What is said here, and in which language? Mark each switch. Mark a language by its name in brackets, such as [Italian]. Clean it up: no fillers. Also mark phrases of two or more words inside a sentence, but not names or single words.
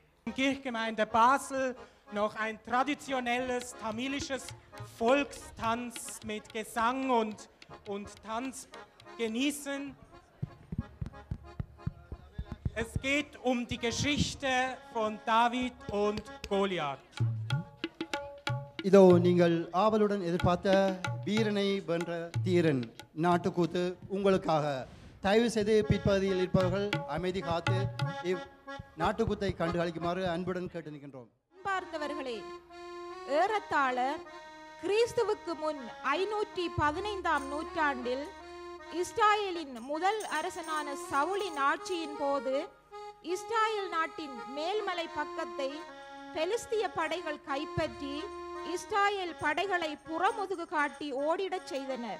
[German] Kirchgemeinde Basel noch ein traditionelles tamilisches Volkstanz mit Gesang und Tanz genießen. Es geht um die Geschichte von David und Goliath. [Tamil] இதோ நீங்கள் ஆவலுடன் எதிர்பார்த்த வீரனை வென்ற தீரன் நாட்டுக்கூத்து உங்களுக்காக. தயவு செய்து பிற்பகுதியில் இருப்பவர்கள் அமைதி காத்து இவ் நாட்டுக்கூத்தை கண்டு அளிக்குமாறு அன்புடன் கேட்டு நிற்கின்றோம். அன்பார்ந்தவர்களே, ஏறத்தாழ கிறிஸ்துவுக்கு முன் 515ஆம் நூற்றாண்டில் இஸ்ராயேலின் முதல் அரசனான சவுலின் ஆட்சியின் போது இஸ்ராயேல் நாட்டின் மேல்மலை பக்கத்தை பெலிஸ்திய படைகள் கைப்பற்றி இஸ்ராயேல் படைகளை புறமுதுகு காட்டி ஓடிடச் செய்தனர்.